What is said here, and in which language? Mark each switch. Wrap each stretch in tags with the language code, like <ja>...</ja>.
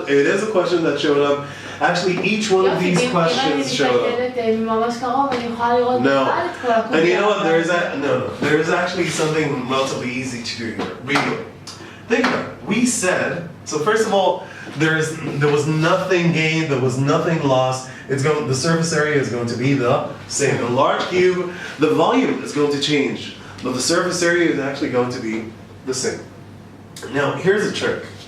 <en>It is a question that showed up. Actually, each one of these questions showed up.</en> <he>אם אני מסתכלת ממש קרוב, אני יכולה לראות בכלל את כל הקובייה.</he> <en>And you know what, there is actually something relatively easy to do here. Real. Think about it. We said, so first of all, there was nothing gained, there was nothing lost. The surface area is going to be the same. The large cube, the volume is going to change, but the surface area is actually going to be the same. Now, here's a trick.</en>